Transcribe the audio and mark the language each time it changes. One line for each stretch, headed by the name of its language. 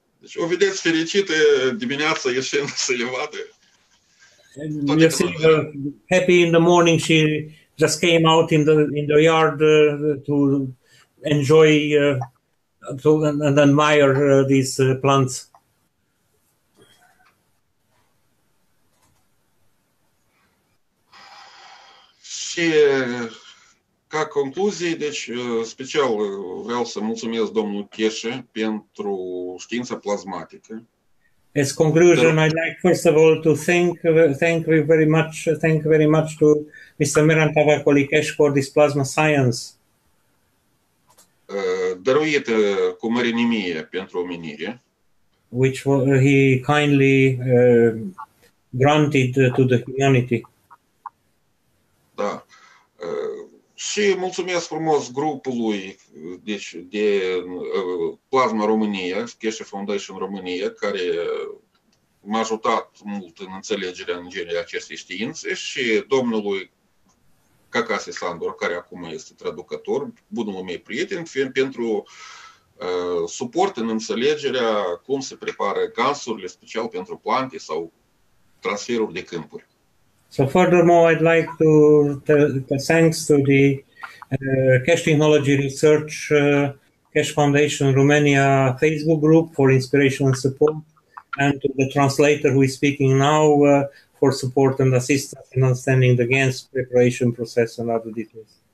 Romanian: Deci o vedeți fericită dimineața ieșind să le vadă.
English: You see her happy in the morning. She just came out in the yard to enjoy and admire these plants.
Romanian: Și ca concluzie, deci special vreau să mulțumesc domnul Cheșe pentru știința plasmatică.
English: As conclusion, I'd like first of all to thank very much to Mr. Miran Tavakolikes for this plasma science.
Romanian: Dăruită cu mărinimie pentru omenire.
English: Which he kindly granted to the humanity.
Romanian: Da. Și mulțumesc frumos grupului deci, de Plasma România, Cheșe Foundation România, care m-a ajutat mult în înțelegerea în genere acestei științe, și domnului Cacase Sandor, care acum este traducător, bunul meu prieten, pentru suport în înțelegerea cum se prepară gansurile special pentru plante sau transferuri de câmpuri.
English: So furthermore, I'd like to thanks to the Cash Technology Research Cash Foundation Romania Facebook group for inspiration and support, and to the translator who is speaking now for support and assistance in understanding the GANS preparation process and other details.